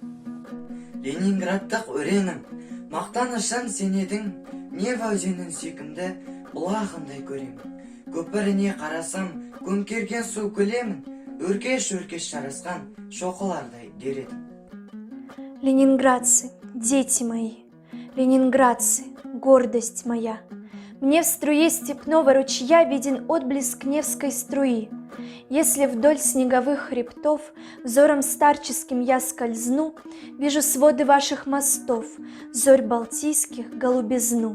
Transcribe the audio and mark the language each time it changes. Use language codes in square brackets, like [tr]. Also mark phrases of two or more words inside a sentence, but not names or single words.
[kk] Ленинградтық өренім, мақтанышым сен едің, Нева өзенінің сүйкімді бұлағындай көремін. Көпіріне қарасам, көмкерген су көлемін, өркеш-өркеш жарасқан шоқылардай дередім. [ru] Ленинградцы, дети мои, ленинградцы, гордость моя. Мне в струе степного ручья виден отблеск Невской струи. Если вдоль снеговых хребтов взором старческим я скользну, вижу своды ваших мостов, зорь балтийских голубизну.